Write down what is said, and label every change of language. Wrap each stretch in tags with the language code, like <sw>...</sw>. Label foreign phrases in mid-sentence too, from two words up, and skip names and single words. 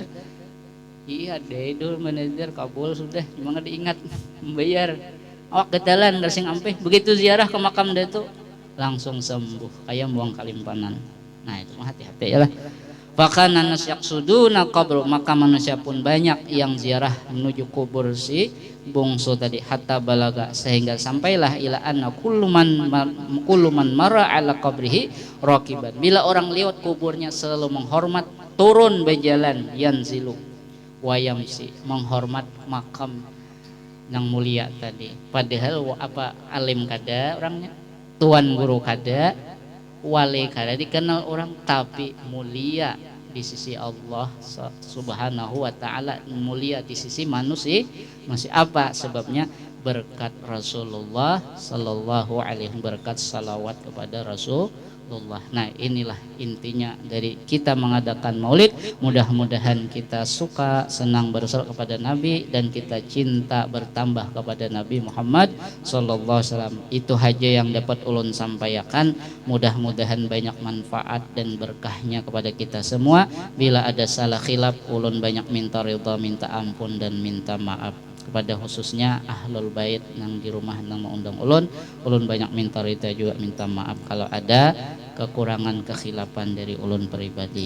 <bjn>Iya deh dulu bernazar kabul sudah, cuma kada ingat membayar. Awak getalan dari sing ampe, begitu ziarah ke makam Datuk langsung sembuh kayak buang kalimpanan. Nah itu hati-hati ya lah. Bahkan</bjn> <ar>ناس يقصدون قبر,</ar> <bjn>maka manusia pun banyak yang ziarah menuju kubur si bungsu tadi,</bjn> <ar>حتى بلغ,</ar> <id>sehingga sampailah</id> <ar>إلى أن كل من مر على قبره راكبا,</ar> <id>bila orang lewat kuburnya selalu menghormat, turun berjalan,</id> <ar>ينزل ويمشي,</ar> <id>menghormat makam yang mulia tadi.</id> <bjn>Padahal apa alim kada orangnya, tuan guru kada, wali kada dikenal orang, tapi mulia di sisi Allah</bjn> <ar>سبحانه وتعالى,</ar> <bjn>mulia di sisi manusia. Masih apa sebabnya?</bjn> <id>Berkat Rasulullah</id> <ar>صلى الله عليه وسلم,</ar> <id>berkat salawat kepada fadlullah. Nah, inilah intinya dari kita mengadakan maulid. Mudah-mudahan kita suka, senang bersolawat kepada Nabi, dan kita cinta bertambah kepada Nabi Muhammad</id> <ar>صلى الله عليه وسلم.</ar> <bjn>Itu aja yang dapat ulun sampaikan. Mudah-mudahan banyak manfaat dan berkahnya kepada kita semua. Bila ada salah khilaf, ulun banyak minta ridha, minta ampun, dan minta maaf kepada khususnya ahlul bait yang di rumah yang mengundang ulun banyak minta ridha juga, minta maaf kalau ada kekurangan kekhilafan dari ulun pribadi.</bjn>